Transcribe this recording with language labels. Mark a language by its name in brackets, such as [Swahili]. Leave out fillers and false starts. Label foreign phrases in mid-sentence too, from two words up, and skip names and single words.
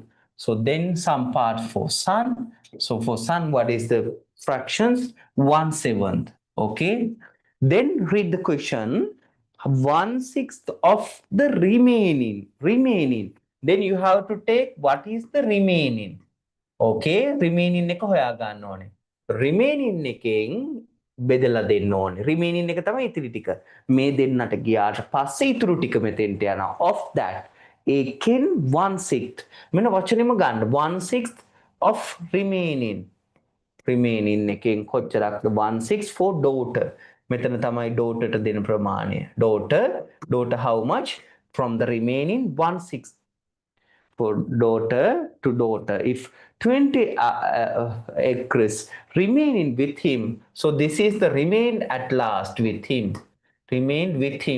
[English] So then some part for son. So for son, what is the fractions? 1/7. Okay. Then read the question. 1/6 of the remaining. Then you have to take what is the remaining. [Sinhala] Okay, remaining එක හොයා ගන්න ඕනේ. remaining එකෙන් බෙදලා දෙන්න ඕනේ. remaining එක තමයි ඉතිරි ටික. මේ දෙන්නට ගියාට පස්සේ ඉතුරු ටික මෙතෙන්ට යනවා. [English] of that [Sinhala] ඒකෙන් 1/6 මෙන්න වචනෙම ගන්න 1/6 [English] of remaining [Sinhala] එකෙන් කොච්චරක්ද 1/6 [English] for daughter. [Sinhala] මෙතන තමයි daughter ට දෙන ප්‍රමාණය. [English] daughter how much from the remaining 1/6 for daughter to daughter. If 20 acres remaining with him, so this is the remain at last with him, remained with him.